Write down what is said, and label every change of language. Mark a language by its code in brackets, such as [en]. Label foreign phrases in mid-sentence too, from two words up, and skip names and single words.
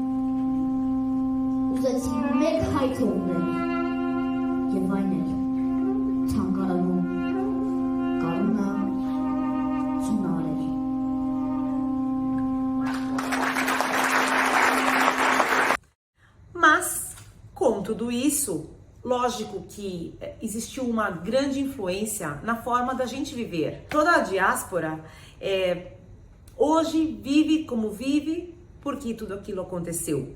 [hy] ուզեցին մեկ հայ թողնել եւ այն էլ թանգարանում կարունա ծունարել [pt] Mas, com tudo isso, lógico que existiu uma grande influência na forma da gente viver. Toda a diáspora hoje vive como vive porque tudo aquilo aconteceu.